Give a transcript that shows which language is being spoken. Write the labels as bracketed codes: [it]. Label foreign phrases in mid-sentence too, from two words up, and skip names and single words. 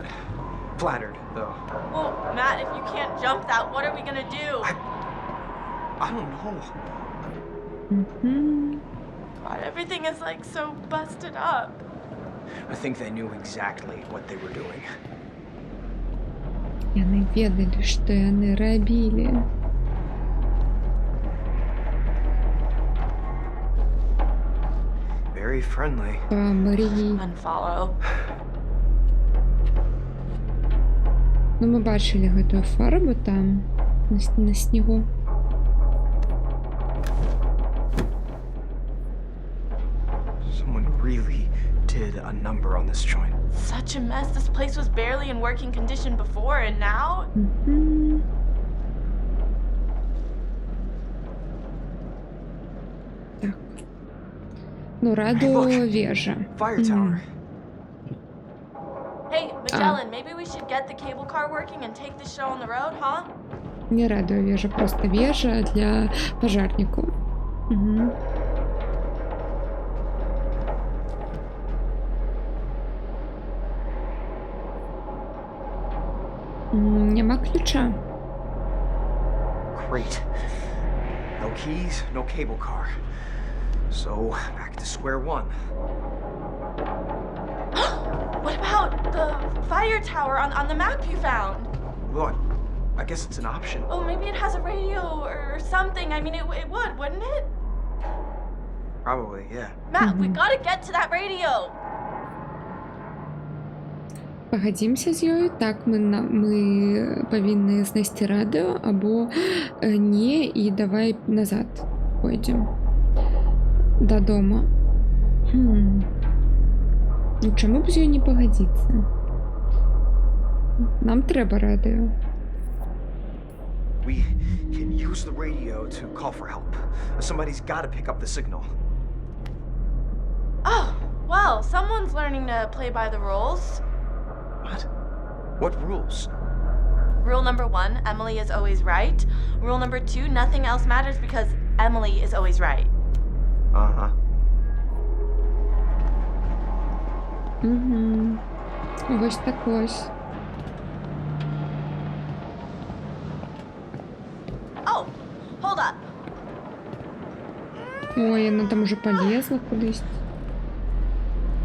[en] Flattered, though. Well, Matt, if you can't jump that, what are we gonna do? I don't know. God, everything is like so busted up. I think they knew exactly what they were doing. [be] Яны ведалі, што яны рабілі. [en] Very friendly. [be] Памрі. [en] Unfollow. [be] Ну, мы бачылі гэтую фарбу там, на снегу. [en] Someone really did a number on this joint. Such a mess. This place was barely in working condition before, and now? [be] Так. [uk] Ну, радіовежа. [en] Fire tower. Hey, Magellan, maybe we should get the cable car working and take this show on the road, huh? [uk] Не радіовежа, просто вежа для пожарнику. Угу. Нема ключа. [en] Great. No keys, no cable car. So, back to square one. What about the fire tower on the map you found? What? I guess it's an option. Oh, maybe it has a radio or something. I mean, it would, wouldn't it? Probably, yeah. Matt, we gotta get to that radio. [be] Пагадзімся з ёю, так мы павінны знайсці радыё або не, і давай назад пойдзем дадому. Ну чаму б з ёй не пагадзіцца? Нам трэба радыё. [en] We can use the radio to call for help. Somebody's gotta pick up the signal. Oh, well, someone's learning to play by the rules. What? What rules? Rule number 1, Emily is always right. Rule number 2, nothing else matters because Emily is always right. Uh-huh. [uk] Ось так ось. [en] Oh, hold up. [ru] Ой, она там уже полезла кудись.